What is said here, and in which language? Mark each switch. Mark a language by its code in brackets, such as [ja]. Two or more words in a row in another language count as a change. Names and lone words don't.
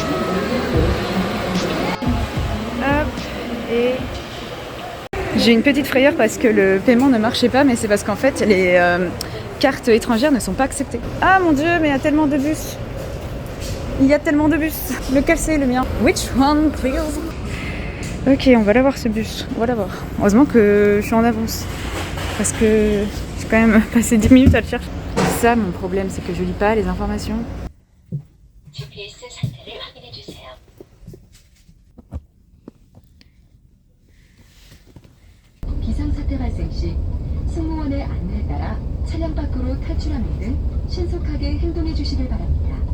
[fr] Hop, et j'ai une petite frayeur parce que le paiement ne marchait pas, mais c'est parce qu'en fait les cartes étrangères ne sont pas acceptées. Ah mon dieu, mais il y a tellement de bus. Il y a tellement de bus. Lequel c'est le mien? [en] Which one, please? [fr] Ok, on va l'avoir ce bus. On va l'avoir. Heureusement que je suis en avance. Parce que j'ai quand même passé 10 minutes à le chercher. Ça, mon problème, c'est que je lis pas les informations. [ko] GPS 상태를 확인해 주세요. 비상사태 발생 시 승무원의 안내에 따라 차량 밖으로 탈출하는 등 신속하게 행동해 주시길 바랍니다.